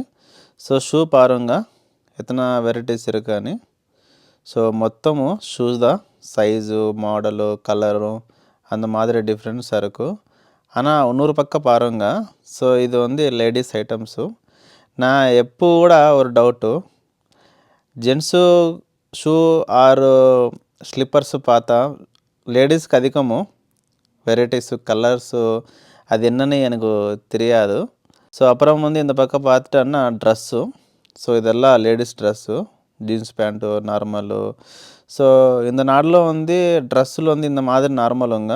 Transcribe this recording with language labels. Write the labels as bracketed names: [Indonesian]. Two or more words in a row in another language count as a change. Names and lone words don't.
[Tamil] ஸோ ஷூ பாருங்க எத்தனை வெரைட்டிஸ் இருக்கான்னு. ஸோ மொத்தமு ஷூஸ் தான், [English] size model [Tamil] கலரும் அந்த மாதிரி டிஃப்ரென்ஸாக இருக்கும். ஆனால் இன்னொரு பக்கம் பாருங்கள். ஸோ இது வந்து [English] ladies items. [Tamil] நான் எப்போ கூட ஒரு டவுட்டு, [English] gents shoe or slippers [Tamil] பார்த்தா லேடிஸ்க்கு அதிகமும் [English] varieties colours [Tamil] அது என்னன்னு எனக்கு தெரியாது. ஸோ அப்புறம் வந்து இந்த பக்கம் பார்த்துட்டோன்னா ட்ரெஸ்ஸு. ஸோ இதெல்லாம் [English] ladies dress, jeans pant normal. [Tamil] ஸோ இந்த நாட்டில் வந்து ட்ரெஸ்ஸில் வந்து இந்த மாதிரி நார்மலுங்க.